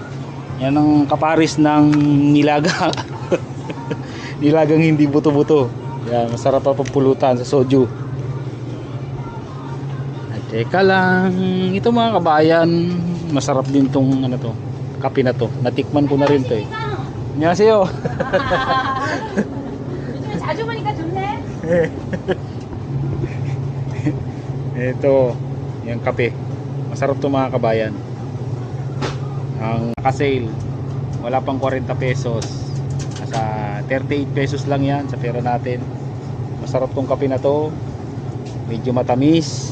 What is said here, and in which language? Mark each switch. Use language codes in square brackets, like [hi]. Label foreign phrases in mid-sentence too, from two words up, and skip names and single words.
[tl] Yan ang kaparis ng nilaga. Nilagang hindi buto-buto. Yan, masarap pa pagpulutan sa soju. At teka lang, ito mga kabayan, masarap din tong ano to, kape na to. Natikman ko na rin to eh. 안녕하세요. [ko] 자주 보니까 좋네. [tl] Ito, yung kape. Masarap to mga kabayan. Ang naka-sale, wala pang 40 pesos. Nasa 38 pesos lang yan sa pera natin. Masarap tong kape na to. Medyo matamis.